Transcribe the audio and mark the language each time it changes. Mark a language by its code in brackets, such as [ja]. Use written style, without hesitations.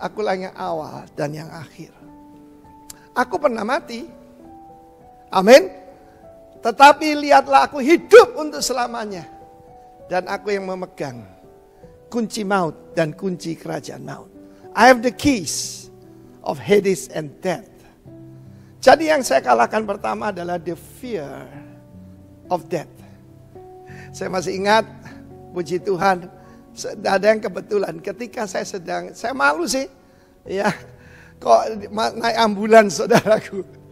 [id] Akulah yang awal dan yang akhir. Aku pernah mati. Amin. Tetapi lihatlah aku hidup untuk selamanya. Dan aku yang memegang kunci maut dan kunci kerajaan maut. [en] I have the keys of Hades and death. [id] Jadi yang saya kalahkan pertama adalah [en] the fear of death. [id] Saya masih ingat, puji Tuhan, ada yang kebetulan ketika saya malu sih, ya, kok naik ambulans saudaraku.